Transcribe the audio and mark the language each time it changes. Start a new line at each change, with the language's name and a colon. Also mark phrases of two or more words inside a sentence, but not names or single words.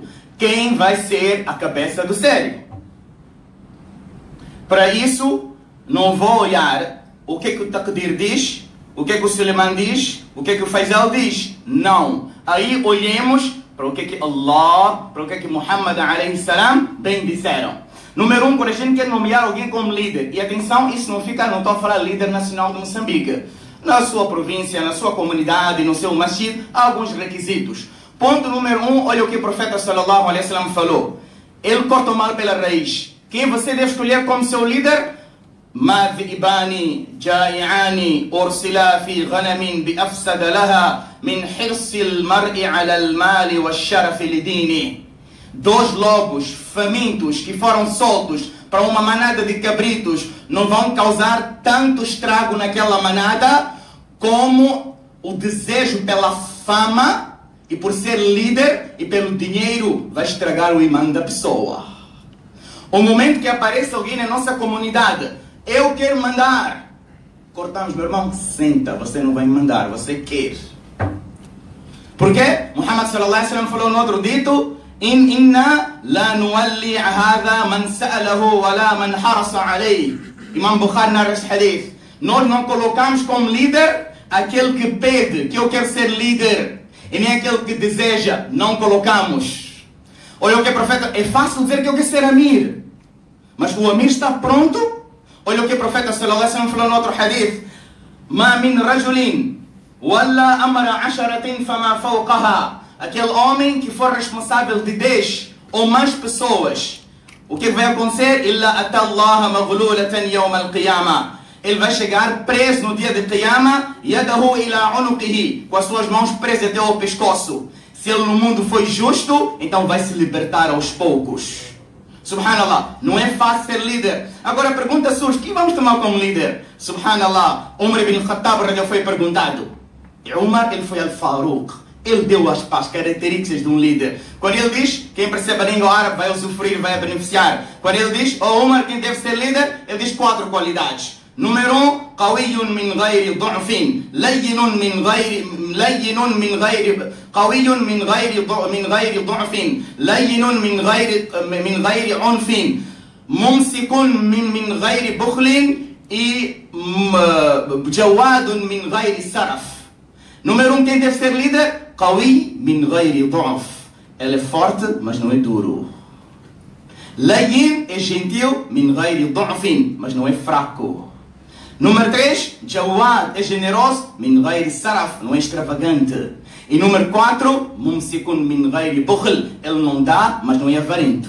Portuguese: Quem vai ser a cabeça do sério? Para isso, não vou olhar o que o Taqdir diz, o que o Suleiman diz, o que o Faisal diz. Não. Aí olhemos para o que Allah, para o que Muhammad
Arabic: عليه السلام
Portuguese: bem disseram. Número 1, quando a gente quer nomear alguém como líder, e atenção, isso não estou a falar líder nacional de Moçambique. Na sua província, na sua comunidade, no seu masjid, há alguns requisitos. Ponto número 1, olha o que o profeta
Arabic: صلى الله عليه وسلم
Portuguese: falou. Ele corta o mal pela raiz. Quem você deve escolher como seu líder?
Arabic: ما ذئبان جائعان أرسلا في غنم بأفسد لها من حرص المرء على المال والشرف لدينه.
Portuguese: Dois lobos famintos que foram soltos para uma manada de cabritos não vão causar tanto estrago naquela manada como o desejo pela fama e por ser líder e pelo dinheiro vai estragar o imã da pessoa. O momento que aparece alguém na nossa comunidade, eu quero mandar. Cortamos, meu irmão, senta, você não vai mandar, você quer. Por quê? Muhammad
Arabic: صلى الله عليه وسلم
Portuguese: falou no outro dito,
Arabic: إنا لا نولي هذا من سأله ولا من حرص عليه.
Portuguese: Imam Bukhari narra esse hadith. Nós não colocamos como líder aquele que pede, que eu quero ser líder, e nem aquele que deseja, não colocamos. Olha o que o profeta, é fácil dizer que eu quero ser amir, mas o amir está pronto? Olha o que o profeta
Arabic: صلى الله عليه وسلم
Portuguese: falou no outro hadith.
Arabic: ما من رجل ولي أمر 10 فما فوقها.
Portuguese: Aquele homem que for responsável de 10 ou mais pessoas, o que vai acontecer?
Arabic: إلا أتى الله مغلولا يوم القيامة.
Portuguese: Ele vai chegar preso no dia de Qiyamah,
Arabic: يده إلى عنقه,
Portuguese: com as suas mãos presas até ao pescoço. Se ele no mundo foi justo, então vai se libertar aos poucos. Subhanallah, não é fácil ser líder. Agora a pergunta surge, quem vamos tomar como líder? Subhanallah, Umar ibn Khattab já foi perguntado. E Umar, ele foi al-Faruq. Ele deu as características de um líder. Quando ele diz, quem percebe a língua árabe vai usufruir, vai beneficiar. Quando ele diz, oh Umar, quem deve ser líder? Ele diz 4 qualidades. Número 1,
Arabic: قوي من غير ضعف لين من غير قوي من غير ضعف لين من غير عنف ممسك من غير بخل جواد من غير سرف.
Portuguese: Número 1, quem deve ser líder?
Arabic: قوي من غير ضعف.
Portuguese: Ele é forte, mas não é duro.
Arabic: لين
Portuguese: é gentil
Arabic: من غير ضعف,
Portuguese: mas não é fraco. Número 3, Jawad é generoso,
Arabic: من غير سرف,
Portuguese: não é extravagante. E número 4,
Arabic: ممسك من غير بخل,
Portuguese: ele não dá, mas não é avarento.